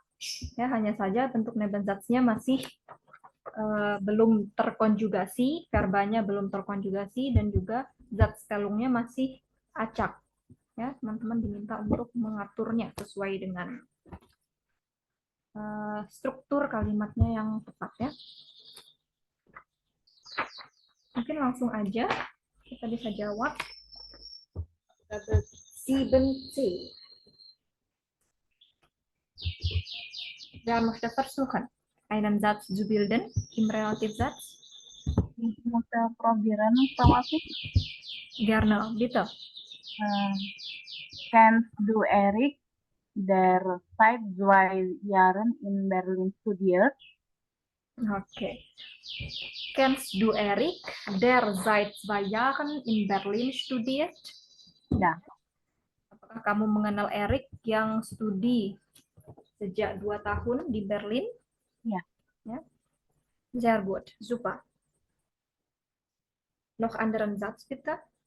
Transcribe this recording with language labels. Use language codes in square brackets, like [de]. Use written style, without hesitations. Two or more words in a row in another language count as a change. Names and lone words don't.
[id] Ya, hanya saja bentuk Nebensatznya masih belum terkonjugasi, verbanya belum terkonjugasi, dan juga Zatstellungnya masih acak. Ya, teman-teman diminta untuk mengaturnya sesuai dengan struktur kalimatnya yang tepat ya. Mungkin langsung aja kita bisa jawab. 7C. [de] Wer möchte versuchen, einen Satz zu bilden im Relativsatz? Ich möchte probieren, Frau Afif. Gerne, bitte. Kennst du Erik, der seit 2 Jahren in Berlin studiert? Okay. Kennst du Erik, der seit 2 Jahren in Berlin studiert? [id] Ya. Apakah kamu mengenal Erik yang studi sejak 2 tahun di Berlin? Ya. [de] Ja. Sehr gut, super. Noch anderen Satz bitte.